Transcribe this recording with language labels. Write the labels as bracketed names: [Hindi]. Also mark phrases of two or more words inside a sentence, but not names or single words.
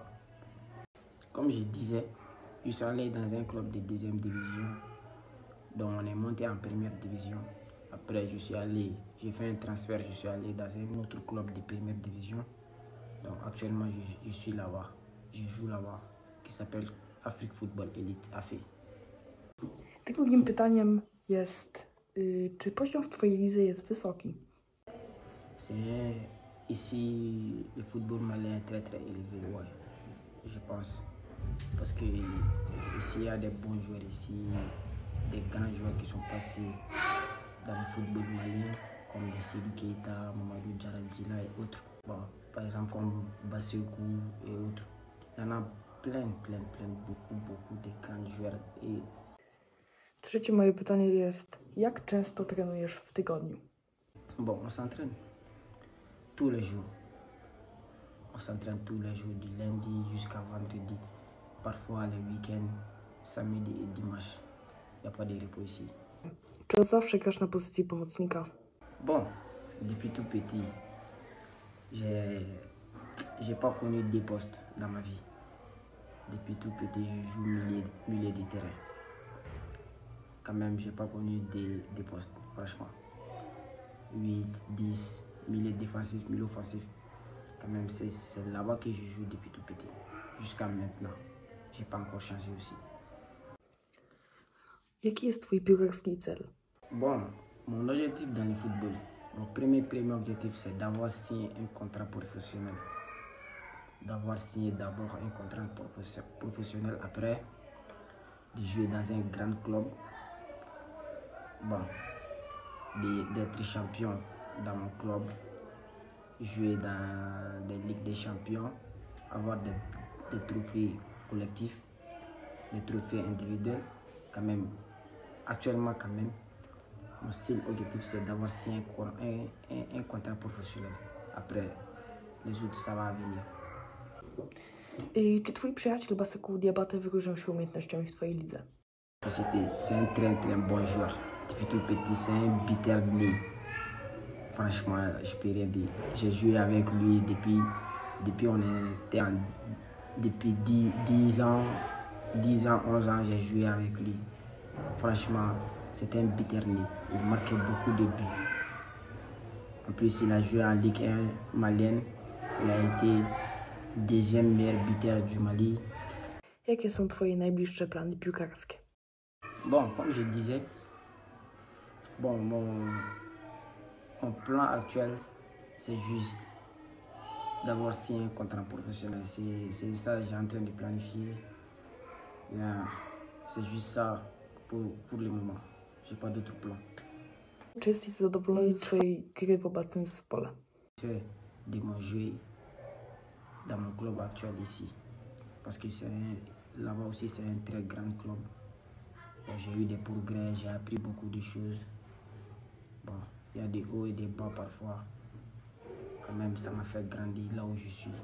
[French] Comme je disais, je suis allé dans un club de deuxième division, donc on est monté en première division. Après, j'ai fait un transfert, je suis allé dans un autre club de première division. Donc actuellement, je suis là-bas, je joue là-bas, qui s'appelle Afrique Football Elite, AFE. [Polish] Drugim pytaniem jest, czy poziom w twojej lidze jest wysoki? [French] Ici, le football malien est très très élevé, ouais, je pense. Parce que ici, il y a des bons joueurs ici, des grands joueurs qui sont passés dans le football malien, comme des Seydou Keita, Mamadou Djaradjila et autres. Bon, par exemple, comme Bassekou et autres. Il y en a plein, beaucoup de grands joueurs. [Polish] Trzecie moje pytanie jest, jak często trenujesz w tygodniu? [French] Bon, on s'entraîne tous les jours. On s'entraîne tous les jours, du lundi jusqu'à vendredi. Parfois les week-ends, samedi et dimanche. Il n'y a pas de repos ici. [Polish] Czy od zawsze grasz na pozycji pomocnika? [French] Bon, depuis tout petit, j'ai pas connu des postes dans ma vie. Depuis tout petit, je joue milieu de terrain. Quand même, j'ai pas connu des postes, franchement. 8, 10, milieu défensif, milieu offensif. Quand même, c'est là-bas que je joue depuis tout petit. Jusqu'à maintenant. J'ai pas encore changé aussi. [Polish] Jaki jest twój piłkarski cel? [French] Bon, mon objectif dans le football, mon premier objectif, c'est d'avoir signé un contrat professionnel. D'avoir signé d'abord un contrat professionnel, après de jouer dans un grand club. Bon, d'être champion dans mon club, jouer dans des ligues des champions, avoir des trophées collectifs, des trophées individuels. Quand même, actuellement, mon seul objectif, c'est d'avoir signé un contrat professionnel. Après, les autres, ça va venir. [Polish] Czy twój przyjaciel Bassekou Diabaté wyróżniał się umiejętnościami w twojej lidze? [French] C'est un très bon joueur. Depuis tout petit, c'est un buteur né. Franchement, je peux rien dire. J'ai joué avec lui depuis on était depuis 10 ans, 11 ans, j'ai joué avec lui. Franchement, c'était un buteur né. Il marquait beaucoup de buts. En plus, il a joué en Ligue 1 malienne. Il a été deuxième meilleur buteur du Mali. [Polish] Jakie są twoje najbliższe plany piłkarskie? [French] Bon, comme je disais, bon, mon plan actuel, c'est juste d'avoir signé un contrat professionnel. C'est ça que j'ai en train de planifier. C'est juste ça pour le moment. Je n'ai pas d'autres plans. [Polish] Czy jesteś zadowolony z swojej gry w obecnym zespole? [French] De mon jeu dans mon club actuel ici. Parce que là-bas aussi, c'est un très grand club. J'ai eu des progrès, j'ai appris beaucoup de choses. Bon, il y a des hauts et des bas parfois. Quand même, ça m'a fait grandir là où je suis.